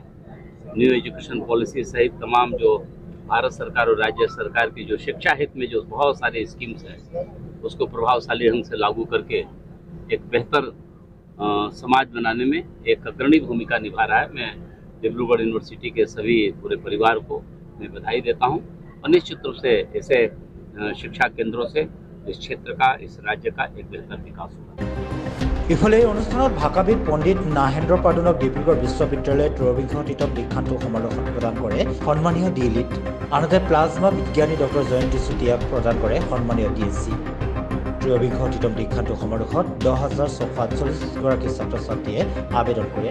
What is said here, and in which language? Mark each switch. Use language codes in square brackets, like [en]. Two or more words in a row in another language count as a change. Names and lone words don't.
[hi] न्यू एजुकेशन पॉलिसी सहित तमाम जो भारत सरकार और राज्य सरकार की जो शिक्षा हित में जो बहुत सारे स्कीम्स हैं उसको प्रभावशाली ढंग से लागू करके एक बेहतर समाज बनाने में एक अग्रणी भूमिका निभा रहा है। मैं डिब्रूगढ़ यूनिवर्सिटी के सभी पूरे परिवार को मैं बधाई देता हूं और निश्चित रूप से ऐसे शिक्षा केंद्रों से इस क्षेत्र का, इस राज्य का एक बेहतर विकास होगा। [as] ইফালে এই অনুষ্ঠানত ভাষাবিদ পণ্ডিত নাহেন্দ্ৰ পাদুনক ডিব্ৰুগড় বিশ্ববিদ্যালয়ৰ 23তম দীক্ষান্ত সমাৰোহত প্ৰদান কৰে সন্মানীয় ডিলিট, আনহাতে প্লাজমা বিজ্ঞানী ডক্টৰ জয়ন্তী চুতীয়াক প্ৰদান কৰে সন্মানীয় ডিএছচি। 23তম দীক্ষান্ত সমাৰোহত 10,648গৰাকী ছাত্ৰ ছাত্ৰীয়ে আবেদন কৰে।